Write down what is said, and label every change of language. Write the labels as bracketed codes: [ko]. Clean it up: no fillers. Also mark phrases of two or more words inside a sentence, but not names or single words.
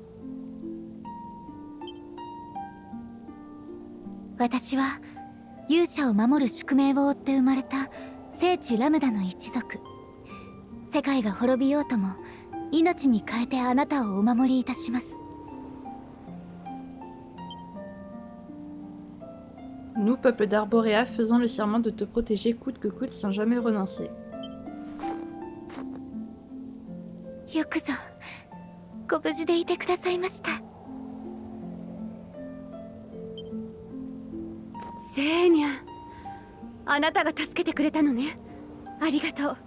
[ja] 私は勇者を守る宿命を負って生まれた聖地ラムダの一族。世界が滅びようとも命に変えてあなたをお守りいたします。 [fr] Nous, peuple d'Arborea, faisons le serment de te protéger coûte que coûte sans jamais renoncer. [ja] よくぞご無事でいてくださいました。セーニャ、あなたが助けてくれたのね。ありがとう。